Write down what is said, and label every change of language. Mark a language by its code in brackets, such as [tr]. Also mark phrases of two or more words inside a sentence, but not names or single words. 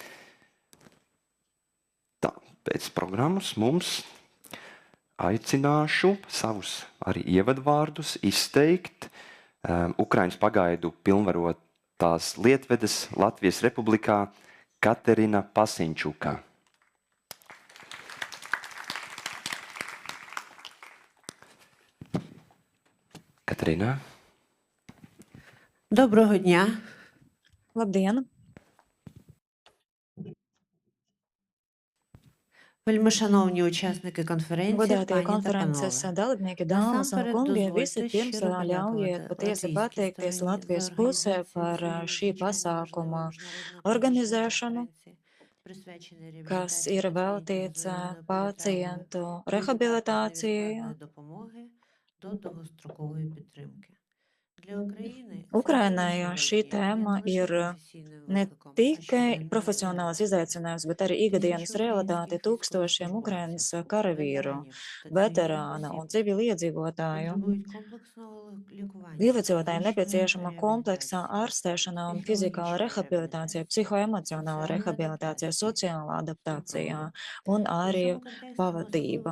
[lv] Tā, pēc programmas mums aicināšu savus arī ievadvārdus izteikt Ukrainas pagaidu pilnvarotās lietvedes Latvijas Republikā Katerina Pasinčuka. Katerina. [uk] Доброго дня. [lv] Labdien! [uk] Вельмишановні учасники конференції, [lv] Godātie [uk] пані та [lv] konferences [uk] панове. [lv] dalībnieki, dāmas un [uk] Насамперед [lv] kungi, [uk] дозвольте [lv] vispirms [uk] щиро [lv] ļaujiet [uk] подякувати [lv] patiesi [uk] латвійській [lv] pateikties [uk] стороні [lv] Latvijas [uk] за [lv] pusē [uk] організацію [lv] par [uk] цієї [lv] šī [uk] надзвичайно [lv] pasākuma [uk] важливої міжнародної [lv] organizēšanu, [uk] конференції, присвяченої [lv] kas [uk] реабілітації [lv] ir [uk] пацієнтів [lv] veltīts [uk] з воєнною [lv] pacientu [uk] політравмою, [lv] rehabilitācijai. [uk] невідкладної допомоги до довгострокової підтримки. Для України [lv] Ukrainai šī tēma ir ne tikai profesionāls izaicinājums, bet arī ikdienas realitāte tūkstošiem Ukrainas karavīru, veterānu un civiliedzīvotāju. Iedzīvotājiem nepieciešama kompleksā ārstēšana un fizikāla rehabilitācija, psihoemocionāla rehabilitācija, sociālā adaptācija un arī pavadība.